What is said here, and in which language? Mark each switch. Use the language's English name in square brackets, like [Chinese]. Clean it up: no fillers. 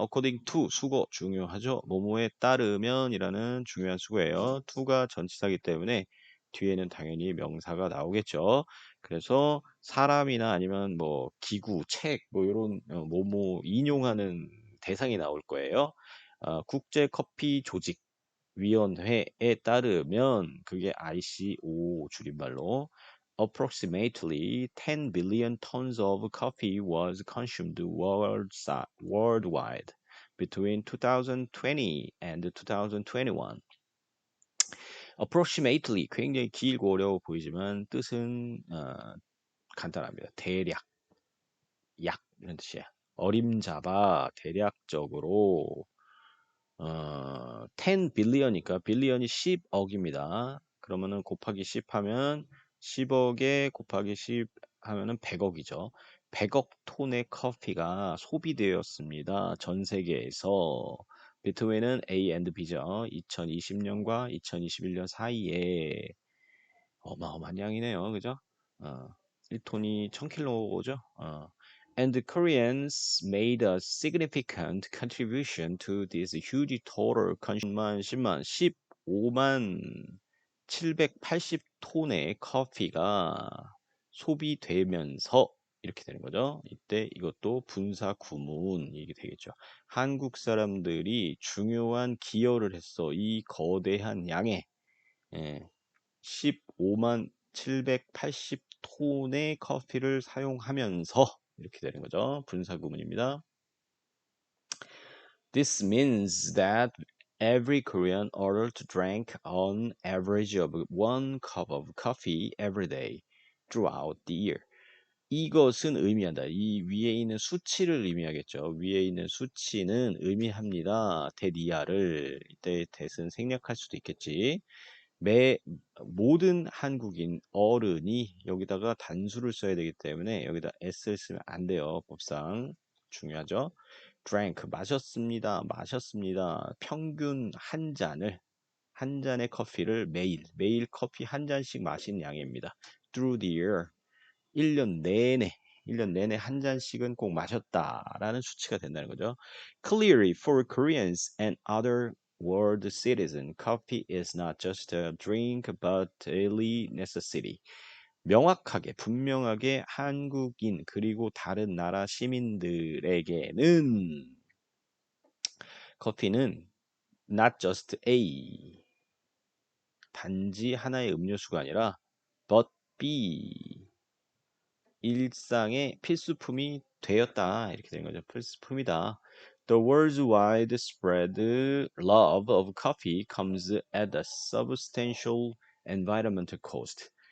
[English] According to [Korean] 수거 중요하죠. 뭐뭐에 따르면이라는 중요한 수거예요. to가 전치사기 때문에 뒤에는 당연히 명사가 나오겠죠. 그래서 사람이나 아니면 뭐 기구, 책, 뭐 이런 뭐뭐 인용하는 대상이 나올 거예요. 국제 커피 조직 위원회에 따르면 그게 ICO 줄임말로 [English] approximately 10 billion tons of coffee was consumed worldwide between 2020 and 2021. [Korean] approximately 굉장히 길고 어려워 보이지만 뜻은 간단합니다. 대략, 약 이런 뜻이야. 어림잡아 대략적으로 10 빌리언이니까 빌리언이 10억입니다. 그러면은 곱하기 10 하면 10억에 곱하기 10 하면은 100억이죠. 100억 톤의 커피가 소비되었습니다. 전 세계에서. 비트윈은 A and B죠. 2020년과 2021년 사이에 어마어마한 양이네요. 그죠? 1톤이 1000킬로죠. [English] And the Koreans made a significant contribution to this huge total consumption. [Korean] 10만, 10 15만 780톤의 커피가 소비되면서 이렇게 되는 거죠. 이때 이것도 분사 구문이 되겠죠. 한국 사람들이 중요한 기여를 했어. 이 거대한 양의 15만 780톤의 커피를 사용하면서 이렇게 되는 거죠. 분사 구문입니다. [English] This means that every Korean ordered to drink on average of 1 cup of coffee every day throughout the year. [Korean] 이것은 의미한다. 이 위에 있는 수치를 의미하겠죠. 위에 있는 수치는 의미합니다. 대니아를 이때 대은 생략할 수도 있겠지. 모든 한국인 어른이 여기다가 단수를 써야 되기 때문에 여기다 s를 쓰면 안 돼요. 법상 중요하죠. drank 마셨습니다. 마셨습니다. 평균 한 잔의 커피를 매일 커피 한 잔씩 마신 양입니다. [English] through the year [Korean] 1년 내내 한 잔씩은 꼭 마셨다라는 수치가 된다는 거죠. [English] Clearly, for Koreans and other world citizens, coffee is not just a drink but daily necessity. [Korean] 명확하게, 분명하게 한국인 그리고 다른 나라 시민들에게는 커피는 [English] not just a [Korean] 단지 하나의 음료수가 아니라 [English] but be [Korean] 일상의 필수품이 되었다. 이렇게 된 거죠. 필수품이다. [English] The world's widespread love of coffee comes at a substantial environmental cost.